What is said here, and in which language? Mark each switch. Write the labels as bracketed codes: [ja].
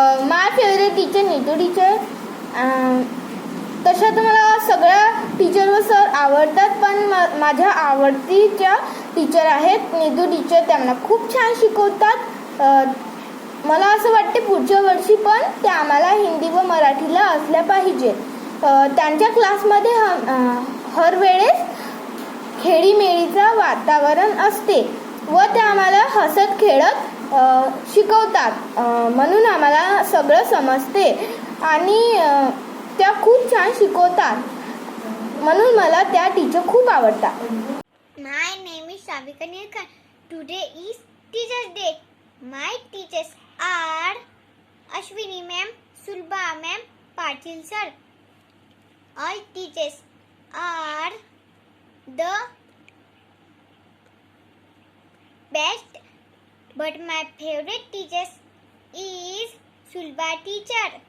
[en] My favorite teacher Neetu teacher. [mr] तशा तर मला सगळ्या टीचर व सर आवडतात, पण माझ्या आवडतीच्या टीचर आहेत नीतू टीचर. त्यांना खूप छान शिकवतात. मला असं वाटते पुढच्या वर्षी पण ते आम्हाला हिंदी व मराठीला असल्या पाहिजे. त्यांच्या क्लासमध्ये हर वेळेस खेळीमेळीचं वातावरण असते व ते आम्हाला हसत खेळत शिकवतात. म्हणून आम्हाला सगळं समजते आणि त्या खूप छान शिकवतात. म्हणून मला त्या टीचर खूप आवडतात. [en] My name is Savika Nilkan. Today is Teachers Day. My teachers are Ashwini ma'am, Sulba ma'am, Patil sir. All teachers are the best, but my favorite teacher is Sulba teacher.